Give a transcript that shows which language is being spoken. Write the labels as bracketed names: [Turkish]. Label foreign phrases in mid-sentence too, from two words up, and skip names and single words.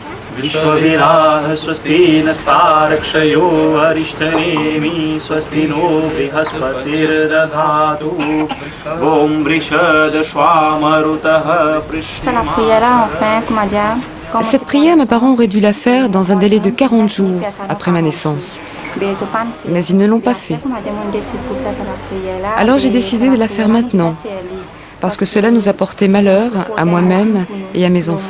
[Sanskrit] विश्वविराः स्वस्ति नस्तारक्षयो अरिष्टनेमि स्वस्ति नो बृहस्पतिर्दधातु ॐ वृषदश्वामरुतः [French] Cette prière, mes parents auraient dû la faire dans un délai de 40 jours après ma naissance. Mais ils ne l'ont pas fait. Alors j'ai décidé de la faire maintenant, parce que cela nous a porté malheur à moi-même et à mes enfants.